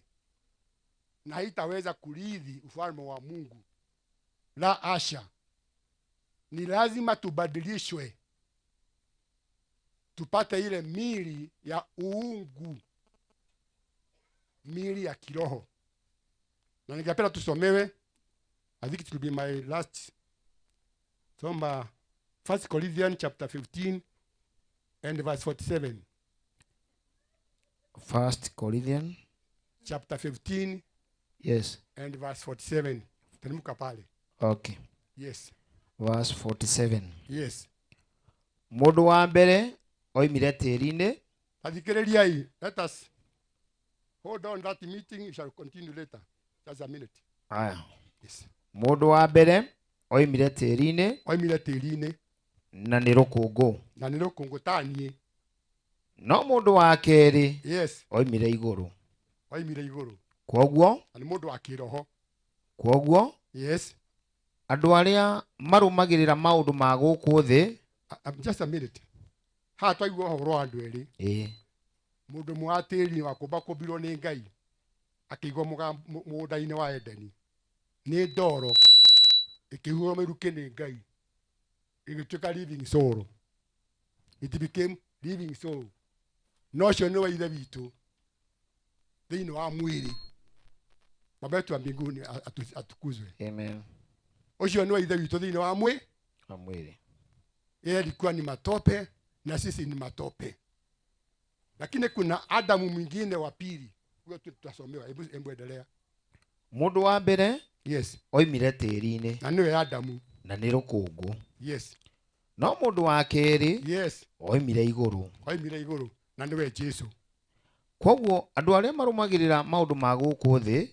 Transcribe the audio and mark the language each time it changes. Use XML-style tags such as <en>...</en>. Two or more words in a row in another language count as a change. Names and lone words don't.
<sw>Na haitaweza kurithi ufalme wa Mungu. La asha. Ni lazima tubadilishwe. Tupate ile mili ya uungu. Mili ya kiroho. Na ningependa tusomewe.</sw> <en>I think it will be my last. Soma 1 Corinthians chapter 15 and verse 47. 1 Corinthians chapter 15. Yes. And verse 47.</en> <sw>Teremka pale.</sw> <en>Okay. Yes. Verse 47. Yes.</en> <ki>Mundu wa mbere oimire tĩri-inĩ. Athikĩrĩriai.</ki> <en>Let us hold on that meeting. We shall continue later. Just a minute.</en> <ki>Aya.</ki> <en>Yes.</en> <ki>Mundu wa mbere oimire tĩri-inĩ. Oimire tĩri-inĩ. Na nĩ rũkũngũ. Na nĩ rũkũngũ ta niĩ. No mundu wa kerĩ.</ki> <en>Yes.</en> <ki>Oimire igũrũ. Oimire igũrũ. Kwoguo. Na nĩ mundu wa kĩroho. Kwoguo.</ki> <en>Yes.</en> <ki>Andũ arĩa marũmagĩrĩra maũndũ ma gũkũ thĩ.</ki> <en>Just a minute.</en> <ki>Ha twaigua ũhoro wa andũ erĩ. Mũndũ ũmwe wa tĩri wa kũmbakũmbirwo nĩ Ngai. Akĩigwo mũgũnda-inĩ wa Edeni. Nĩ ndoro. Ĩkĩhuhwo mĩrukĩ nĩ Ngai.</ki> <en>Ĩgĩtuĩka living soul. It became living soul.</en> <ki>No ũcio nĩ wa ithe witũ. Thĩinĩ wa mwĩrĩ.</ki> <sw>Baba yetu wa mbinguni atukuzwe. Amen.</sw> <ki>Ucio ni wa ithe witũ thĩinĩ wa mwĩrĩ.</ki> <sw>Yeye alikuwa ni matope na sisi ni matope. Lakini kuna Adamu mwingine wa pili. Huyo tutasomewa. Hebu endelea.</sw> <ki>Mundu wa mbere.</ki> <en>Yes.</en> <ki>Oimire tĩri-inĩ. Na niwe Adamu. Na nĩ rũkũngũ.</ki> <en>Yes.</en> <ki>No mundu wa kerĩ.</ki> <en>Yes.</en> <ki>Oimire igũrũ. Oimire igũrũ. Na niwe Jesu. Kwoguo andũ arĩa marũmagĩrĩra maũndũ ma gũkũ thĩ.</ki>